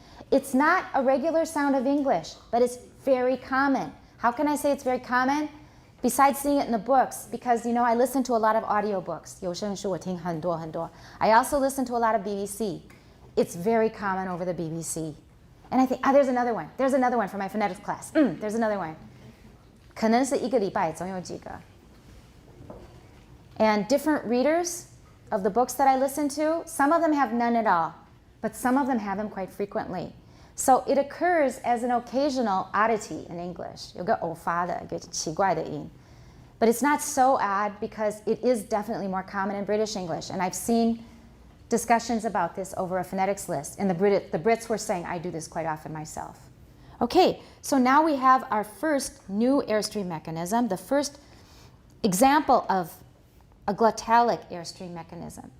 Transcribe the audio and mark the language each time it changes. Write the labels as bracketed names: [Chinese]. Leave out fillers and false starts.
[English] It's not a regular sound of English, but it's very common. How can I say it's very common? Besides seeing it in the books, because I listen to a lot of audiobooks. [Chinese] 有声书我听很多很多. [English] I also listen to a lot of BBC. It's very common over the BBC. And I think, there's another one. There's another one for my phonetics class. There's another one. [Chinese] 可能是一个礼拜总有几个. [English] And different readers of the books that I listen to, some of them have none at all, but some of them have them quite frequently. So it occurs as an occasional oddity in English. [Chinese] 有个偶发的，一个奇怪的音. [English] But it's not so odd because it is definitely more common in British English. And I've seen discussions about this over a phonetics list. And the Brits were saying, I do this quite often myself. Okay, so now we have our first new Airstream mechanism, the first example of a glottalic Airstream mechanism.